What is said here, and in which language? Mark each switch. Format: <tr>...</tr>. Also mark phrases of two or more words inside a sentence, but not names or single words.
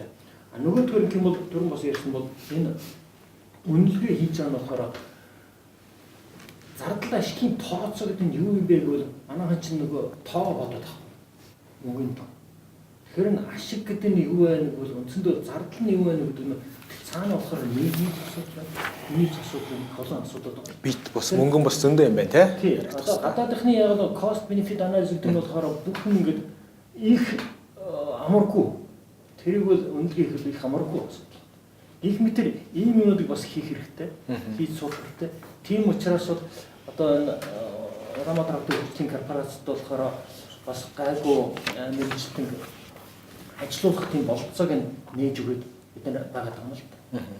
<mn>А нөгөөдгөр юм бол түрүүн бас ярьсан бол энэ үнэлгээ хийж байгаа нь болохоор зардал ашигын тооцоо гэдэг нь юу юм бэ гэвэл манайхан чинь нөгөө тоо бодоод байгаа. Мөнгөний тоо. Тэгэхээр н ашиг гэдэг нь юу вэ гэвэл үндсэндээ зардал нь юу вэ гэдэг нь цаана болохоор нийгмийн асуудал, нийт асуудал, олон асуудал байна. Бит бас мөнгөн бас зөндөө юм байна те. Одоо гадаадынхны яг нь</mn> <en>cost benefit analysis</en> <mn>гэдэг нь болохоор бүхэн ингээд их амаргүй. Тэрийг бол үнэлгээ хийх их амаргүй асуудал. Гэх мэтэр ийм юмнуудыг бас хийх хэрэгтэй. Хийж суух хэрэгтэй. Тийм учраас бол одоо энэ Рамадрагт хөгжлийн корпорацид болохоор бас гайгүй мэргэжлийн ажиллуулах тийм болцоог нээж өгöd бид нар байгаа юм л да.</mn>